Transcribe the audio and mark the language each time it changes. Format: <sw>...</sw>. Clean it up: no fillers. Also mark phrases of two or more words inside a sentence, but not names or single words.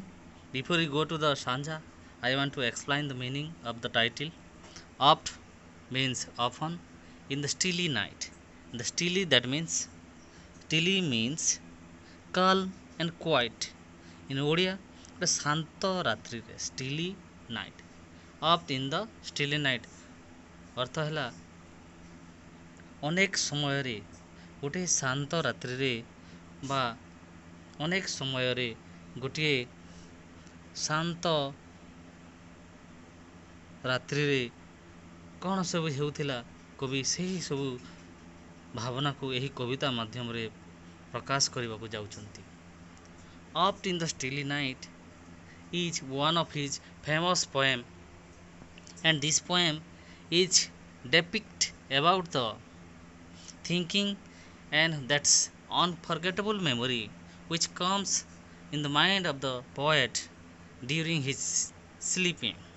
<en>Before we go to the Sanja, I want to explain the meaning of the title. Oft means often in the stilly night. The stilly that means stilly means calm and quiet. In Odia, the</en> <or>ଶାନ୍ତ ରାତ୍ରିରେ</or> <en>stilly night. Oft in the stilly night</en> <or>ଅର୍ଥ ହେଲା ଅନେକ ସମୟରେ ଗୋଟିଏ ଶାନ୍ତ ରାତ୍ରିରେ ବା ଅନେକ ସମୟରେ ଗୋଟିଏ ଶାନ୍ତ ରାତ୍ରିରେ କ'ଣ ସବୁ ହେଉଥିଲା କବି ସେହି ସବୁ ଭାବନାକୁ ଏହି କବିତା ମାଧ୍ୟମରେ ପ୍ରକାଶ କରିବାକୁ ଯାଉଛନ୍ତି।</or> <en>Oft in the Stilly Night is one of his famous poem, and this poem is depict about the thinking and that's unforgettable memory which comes in the mind of the poet during his sleeping.</en>